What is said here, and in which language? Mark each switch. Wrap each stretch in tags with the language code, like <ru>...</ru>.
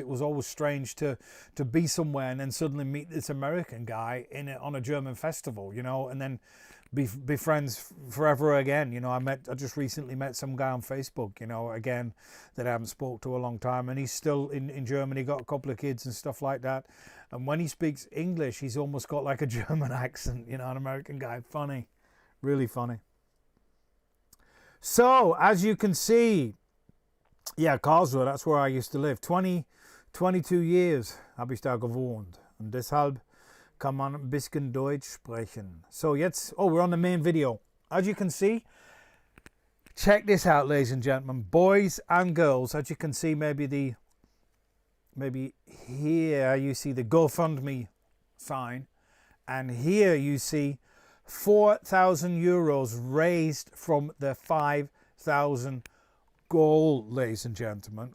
<en>It was always strange to be somewhere and then suddenly meet this American guy on a German festival, you know, and then be friends forever again. You know, I just recently met some guy on Facebook, you know, again, that I haven't spoke to a long time, and he's still in Germany, got a couple of kids and stuff like that. And when he speaks English, he's almost got like a German accent, you know, an American guy. Funny, really funny. So as you can see, yeah, Karlsruhe, that's where I used to live. 22 years</en> <de>habe ich da gewohnt. Und deshalb kann man ein bisschen Deutsch sprechen. So jetzt,</de> <en>we're on the main video. As you can see, check this out, ladies and gentlemen, boys and girls. As you can see, maybe here you see the GoFundMe sign, and here you see 4,000 euros raised from the 5,000 goal, ladies and gentlemen.</en>